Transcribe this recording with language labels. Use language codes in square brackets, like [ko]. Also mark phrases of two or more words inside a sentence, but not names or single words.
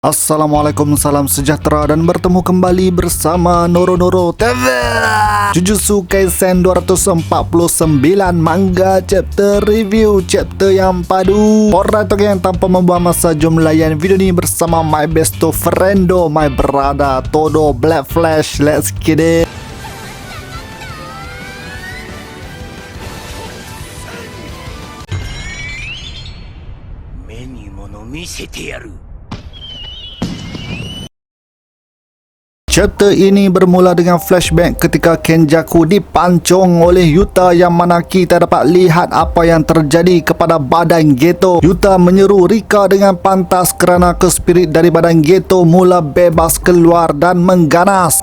[ms] Assalamualaikum, salam sejahtera dan bertemu kembali bersama Noro TV. Jujutsu Kaisen 249 [en] manga chapter review, [ms] chapter yang padu. Alright, yang tanpa membuang masa, jom layan video ni bersama [en] my besto friendo, my brother [ms] Todo Black Flash. [en] Let's get it. [ja] 目に物見せてやる。 [ms] Chapter ini bermula dengan flashback ketika Kenjaku dipancung oleh Yuta, yang mana kita dapat lihat apa yang terjadi kepada badan Geto. Yuta menyeru Rika dengan pantas kerana kespirit dari badan Geto mula bebas keluar dan mengganas.